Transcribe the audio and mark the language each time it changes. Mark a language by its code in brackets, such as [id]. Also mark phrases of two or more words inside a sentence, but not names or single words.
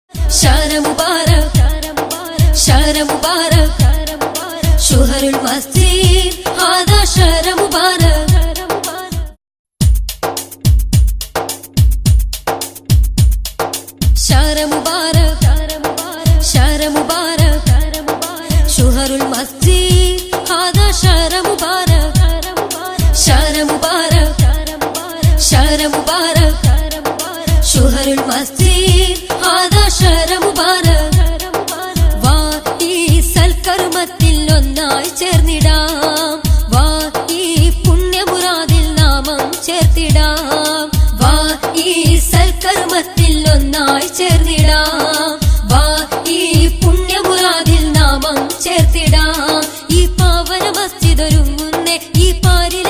[ar] شهر مبارك شهر مبارك شهر المسجد هذا شهر مبارك شهر مبارك شهر مبارك شهر المسجد هذا شهر مبارك شهر مبارك شهر مبارك شهر المسجد هذا شهر مبارك [ml] വാ സൽക്കർമ്മത്തിൽ ഒന്നായി ചേർന്നിടാം വാ ഈ പുണ്യമുറാദിൽ നാമം ചേർത്തിടാം വാ ഈ സൽക്കർമ്മത്തിൽ ഒന്നായി ചേർന്നിടാം വാ ഈ പുണ്യമുറാദിൽ നാമം ചേർത്തിടാം ഈ പാവന മസ്ജിദ് ഒരുങ്ങുന്നേ ഈ പാരിലെ